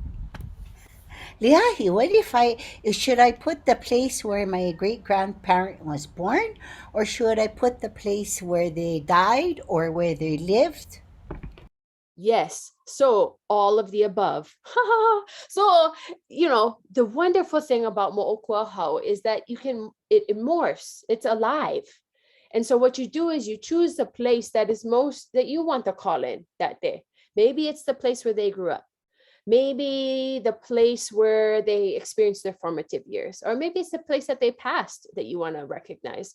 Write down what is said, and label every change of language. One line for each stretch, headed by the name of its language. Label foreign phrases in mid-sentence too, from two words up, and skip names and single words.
English: Leahi, what if should I put the place where my great-grandparent was born, or should I put the place where they died or where they lived? Yes. So all of the above. So, you know, the wonderful thing about moʻokūʻauhau is that it morphs, it's alive. And so what you do is you choose the place that you want to call in that day. Maybe it's the place where they grew up. Maybe the place where they experienced their formative years, or maybe it's the place that they passed that you want to recognize.